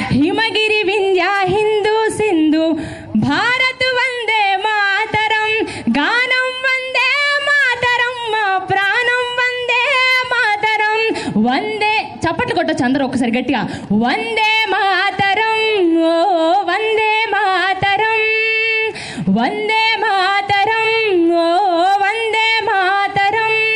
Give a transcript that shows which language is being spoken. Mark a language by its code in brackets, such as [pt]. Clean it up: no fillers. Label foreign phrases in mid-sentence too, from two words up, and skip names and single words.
[sa] हिमगिरि विंध्या हिंदू सिंधु भारत वंदे मातरम गानम वंदे मातरम [te] మా ప్రాణం వందే మాతరం వందే చప్పట్లు కొట్టొచ్చు అందరూ ఒకసారి గట్టిగా వందే మాతరం ఓ వందే మాతరం వందే మాతరం ఓ వందే మాతరం